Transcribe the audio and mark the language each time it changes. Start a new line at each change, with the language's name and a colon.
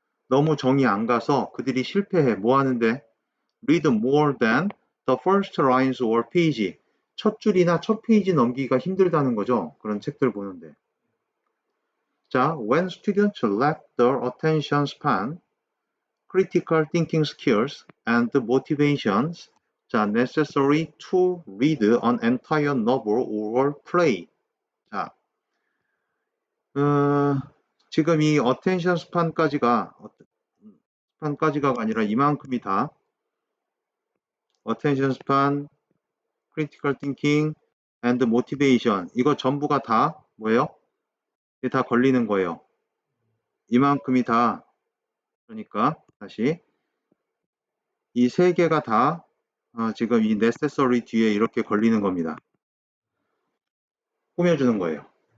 Korean: 너무 정이 안 가서 그들이 실패해. 뭐 하는데?
English: Read more than the first lines or page.
Korean: 첫 줄이나 첫 페이지 넘기기가 힘들다는 거죠. 그런 책들 보는데.
English: 자, when students lack their attention span, critical thinking skills, and motivations, 자, necessary to read an entire novel or play.
Korean: 자, 지금 이 attention span까지가 아니라 이만큼이 다
English: attention span, critical thinking, and motivation.
Korean: 이거 전부가 다 뭐예요? 이게 다 걸리는 거예요. 이만큼이 다 그러니까 다시 이 세 개가 다 지금 이 necessary 뒤에 이렇게 걸리는 겁니다. 꾸며주는 거예요.